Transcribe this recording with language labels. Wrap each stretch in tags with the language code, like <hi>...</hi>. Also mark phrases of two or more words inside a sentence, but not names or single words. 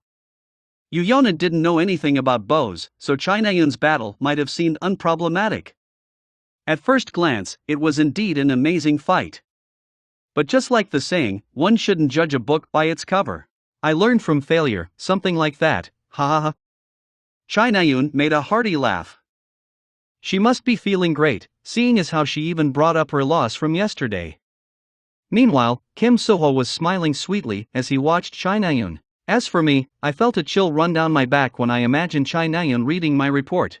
<en>Yuyona didn't know anything about bows, so Chai Nayun's battle might have seemed unproblematic. At first glance, it was indeed an amazing fight. But just like the saying, one shouldn't judge a book by its cover. I learned from failure, something like that, ha ha ha. Chai Nayun made a hearty laugh. She must be feeling great, seeing as how she even brought up her loss from yesterday. Meanwhile, Kim So-ho was smiling sweetly as he watched Chai Nayun. As for me, I felt a chill run down my back when I imagined Chai Nayun reading my report.</en>